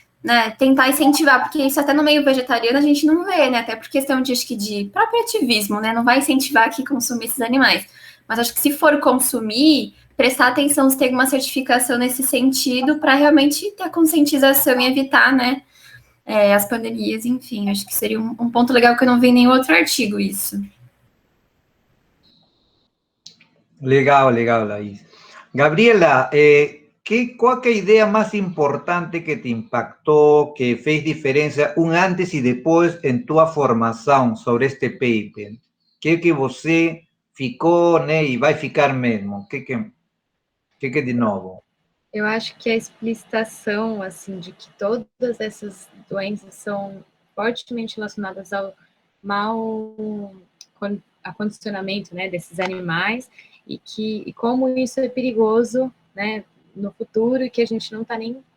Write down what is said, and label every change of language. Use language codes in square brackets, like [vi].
[pt] né, tentar incentivar, porque isso até no meio vegetariano a gente não vê, né, até por questão de, acho que de próprio ativismo, né, não vai incentivar que consumir esses animais, mas acho que se for consumir, prestar atenção se tem uma certificação nesse sentido, para realmente ter a conscientização e evitar, né, as pandemias, enfim, acho que seria um ponto legal que eu não vi em nenhum outro artigo isso. Legal, Laís. [es] Gabriela, ¿cuál es la idea más importante que te impactó, que [pt] fez [es] diferencia un antes y después en tu formación sobre este paper? [pt] ¿Qué que você ficou, né, e vai ficar mesmo? Que de novo? Eu acho que a explicitação, assim, de que todas essas doenças são fortemente relacionadas ao mau acondicionamento, né, desses animais, e como isso é perigoso, né, no futuro, e que a gente não está nem